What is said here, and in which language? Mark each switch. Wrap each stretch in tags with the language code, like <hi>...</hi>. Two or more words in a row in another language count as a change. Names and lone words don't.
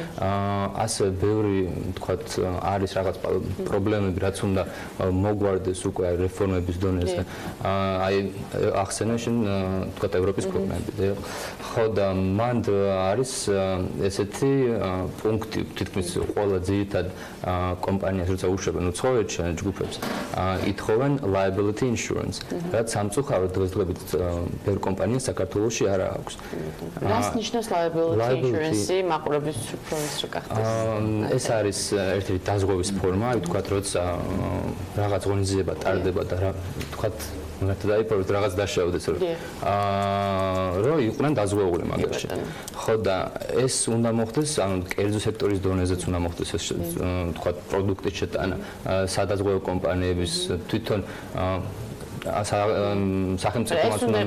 <ka>ასე ბევრი, თქვათ, არის რაღაც პრობლემები, რაც უნდა მოგვარდეს უკვე რეფორმების დონეზე. აი ახსენე შენ, თქვათ, ევროპის ქვეყნები. ხო და მანდ არის ესეთი პუნქტი, თითქმის ყველა ყველა ძირითად კომპანიას როცა უშვებენ უცხოეთ ჯგუფებს ითხოვენ</ka> <en>liability insurance</en> <ka>რაც სამწუხაროდ დღესდღეობით ბევრ კომპანიას საქართველოში არ აქვს. რას ნიშნავს</ka> <en>liability insurance</en> <ka>მაყურებლის უფროს რო გახდეს? ეს არის ერთ-ერთი დაზღვევის ფორმა, ვთქვათ, როცა რაღაც ღონისძიება ტარდება და ვთქვათ უნდა დაიპოვოთ რაღაც დაშავდეს რომ იყვნენ დაზღვეული მაგაში. ხო და ეს უნდა მოხდეს, ანუ კერძო სექტორის დონეზეც უნდა მოხდეს ეს ვთქვათ პროდუქტის შეტანა სადაზღვევო კომპანიების თვითონ სახელმწიფოს უნდა</ka>